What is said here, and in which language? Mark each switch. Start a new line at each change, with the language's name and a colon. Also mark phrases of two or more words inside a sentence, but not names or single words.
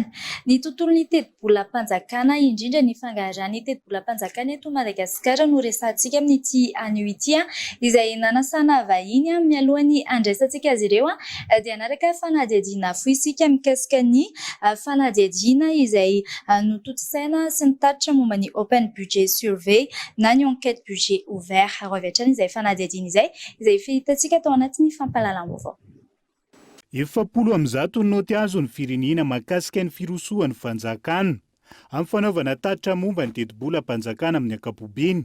Malagasy: Ny tontolon'ny teti-bola-panjakana indrindra ny fangaharan'ny teti-bola-panjakana eto Madagasikara no resahantsika amin'ity anio ity izay nanasana vahiny mialohan'ny andraisantsika azy ireo dia naraka fanadihadiana fohy isika mikasika ny fanadihadiana izay notontosaina sy nitatitra momba ny
English: open budget survey
Malagasy: na ny
French: enquête budget ouvert
Malagasy: avy hatrany izay fanadihadiana izay fahitantsika tao anatin'ny fampahalalam-baovao. 700 noty azo ny firenena mahakasika ny firosoan'ny fanjakana amin'ny fanaovana tatitra momba ny teti-bola-panjakana amin'ny ankapobeny.